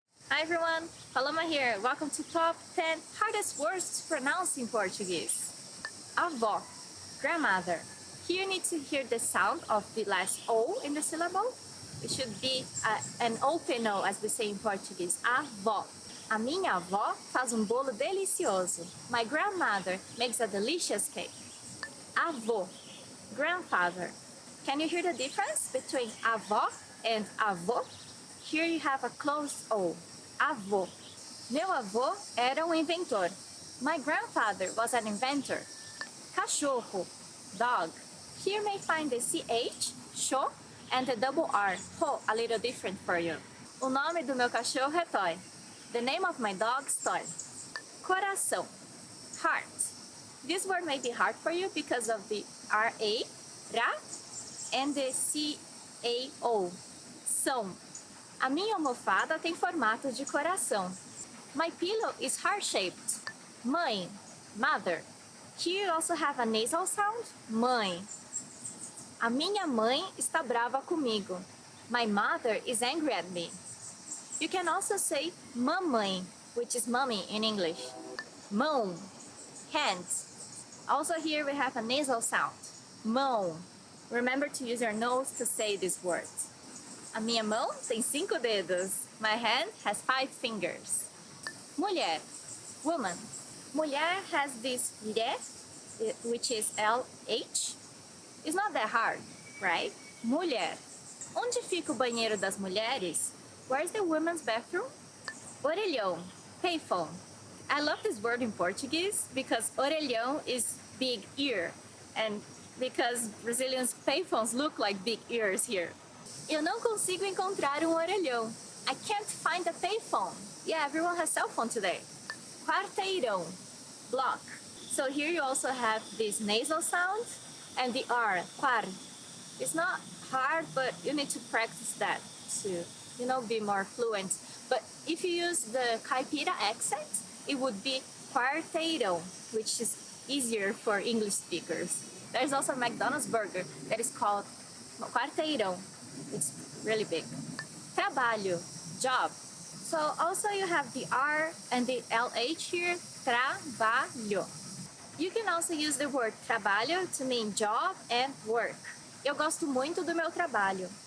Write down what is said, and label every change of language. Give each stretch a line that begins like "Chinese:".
English: Hi everyone, Paloma here. Welcome to Top 10 Hardest Words to Pronounce in Portuguese. Avó, grandmother. Here you need to hear the sound of the last O in the syllable. It should be an open O, as we say in Portuguese.
Portuguese: Avó. A minha avó faz bolo delicioso.
English: My grandmother makes a delicious cake. Avô, grandfather. Can you hear the difference between avó and avô? Here you have a closed O. Avô.
Portuguese: Meu avô era inventor.
English: My grandfather was an inventor. Cachorro, dog. Here you may find the CH, cho, and the double R, ho, a little different for you.
Portuguese: O nome do meu cachorro é Toy.
English: The name of my dog is Toy. Coração, heart. This word may be hard for you because of the R-A, ra, and the C-A-O, são.
Portuguese: A minha almofada tem formato de coração.
English: My pillow is heart-shaped. Mãe, mother. Here you also have a nasal sound, mãe.
Portuguese: A minha mãe está brava comigo.
English: My mother is angry at me. You can also say mamãe, which is mommy in English. Mão, hands. Also here we have a nasal sound, mão. Remember to use your nose to say these words.
Portuguese: A minha mão tem 5 dedos.
English: My hand has 5 fingers. Mulher, woman. Mulher has this lhe, which is LH. It's not that hard, right? Mulher.
Portuguese: Onde fica o banheiro das mulheres?
English: Where's the women's bathroom? Orelhão, payphone. I love this word in Portuguese because orelhão is big ear, and because Brazilians' payphones look like big ears here.
Portuguese: Eu não consigo encontrar orelhão.
English: I can't find a payphone. Yeah, everyone has cell phone today. Quarteirão, block. So here you also have this nasal sound and the R, quar. It's not hard, but you need to practice that to, be more fluent. But if you use the caipira accent, it would be quarteirão, which is easier for English speakers. There's also a McDonald's burger that is called quarteirão. It's really big. Trabalho, job. So also you have the R and the LH here, trabalho. You can also use the word trabalho to mean job and work.
Portuguese: Eu gosto muito do meu trabalho.